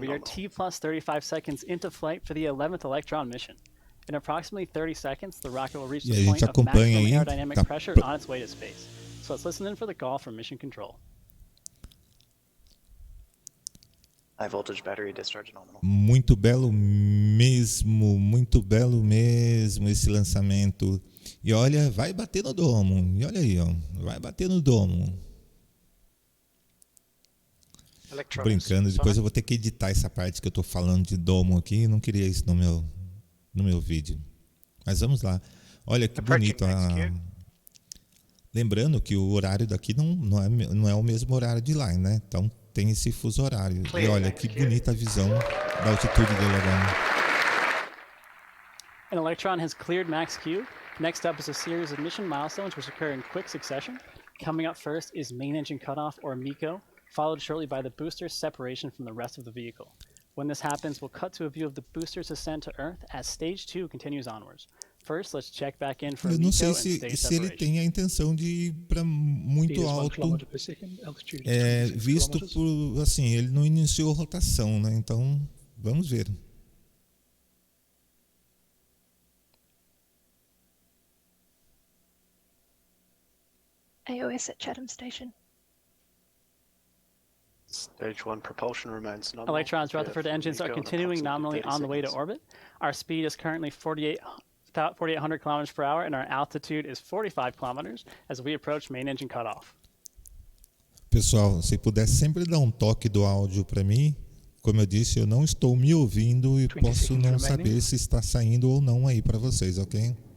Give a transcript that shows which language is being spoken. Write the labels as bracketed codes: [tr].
[en] We are T plus 35 seconds into flight for the 11th Electron mission. In approximately 30 seconds, the rocket will reach the point of maximum aerodynamic pressure on its way to space. So let's listen in for the call from Mission Control. High voltage battery discharge nominal. [pt] Muito belo mesmo esse lançamento. E olha, vai bater no domo. E olha aí, ó, vai bater no domo. Brincando, depois eu vou ter que editar essa parte que eu estou falando de domo aqui. Não queria isso no meu vídeo. Mas vamos lá. Olha que bonito. Lembrando que o horário daqui não é o mesmo horário de lá, né? Então tem esse fuso horário. E olha que bonita a visão da altitude dele agora. [en] An Electron has cleared max Q. Next up is a series of mission milestones which occur in quick succession. Coming up first is main engine cutoff, or MECO, followed shortly by the booster's separation from the rest of the vehicle. When this happens, we'll cut to a view of the booster's ascent to Earth as Stage 2 continues onwards. First, let's check back in for [pt] Eu não sei [en] MECO and stage [pt] se ele tem a intenção de ir para muito alto, visto por, assim, ele não iniciou rotação, né? Então, vamos ver. [en] AOS at Chatham Station. Stage 1 propulsion remains nominal. Electrons, Rutherford engines are continuing nominally on the way to orbit. Our speed is currently 4,800 kilometers per hour, and our altitude is 45 kilometers as we approach main engine cutoff. [pt] Pessoal, se puder sempre dar um toque do áudio para mim, como eu disse, eu não estou me ouvindo e posso não saber se está saindo ou não aí para vocês, ok?